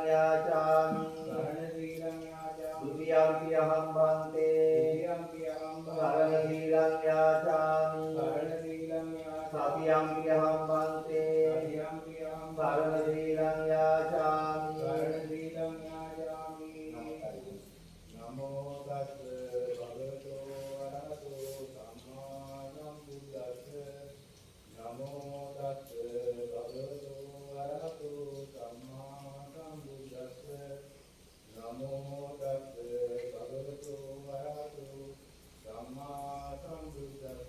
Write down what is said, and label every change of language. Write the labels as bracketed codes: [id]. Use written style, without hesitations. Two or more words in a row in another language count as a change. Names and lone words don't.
[pi] යාචාමි දුතියම්පි අහං භන්තේ සරණ සීලං යාචාමි සතියම්පි අහං භන්තේ සරණ සීලං යාචාමි නමෝ තස් භගවතෝ අරහතෝ සම්මා සම්බුද්දස්ස නමෝ තස් භගවතෝ අරහතෝ සම්මා සම්බුද්දස්ස නමෝ තස් භගවතෝ අරහතෝ සම්මා සම්බුද්දස්ස